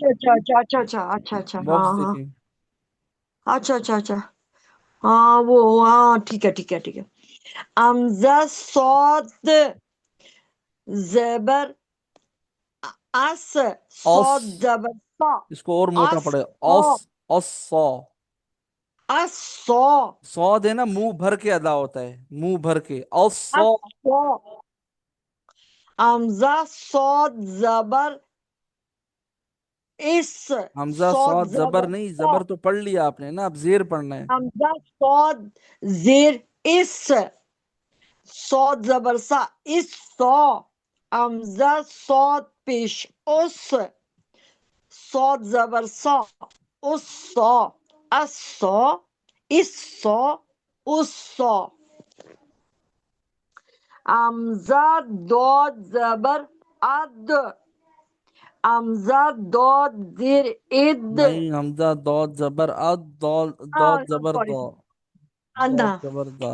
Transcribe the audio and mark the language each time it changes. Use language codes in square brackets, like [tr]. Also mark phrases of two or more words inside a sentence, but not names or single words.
[ur] اچھا اچھا اچھا اچھا اچھا اچھا اچھا ہاں باکس ہاں دیکھیں. اچھا اچھا اچھا ہاں وہ ہاں ٹھیک ہے ٹھیک ہے ٹھیک ہے امزا صاد زبر اس اوس. صاد زبر صا اس کو اور موٹا اس پڑے. صا اوس. اوس سو. اس صا سود ہے نا، منہ بھر کے ادا ہوتا ہے، منہ بھر کے. اوس سو. اس صا امزا صاد زبر اس حمزہ صاد سود زبر زبر نہیں، صا زبر تو پڑھ لیا آپ نے نا، اب زیر پڑھنا ہے. امزا صاد زیر اس صاد زبر سا اس صا امزا صاد پیش اس صاد زبر صا اس صا اس صا اس صا اس صا امزا دود زبر اد امزا دود زیر اد نہیں، حمزہ دود زبر اد، دود زبر سوری دو. دود اندھا زبر دا.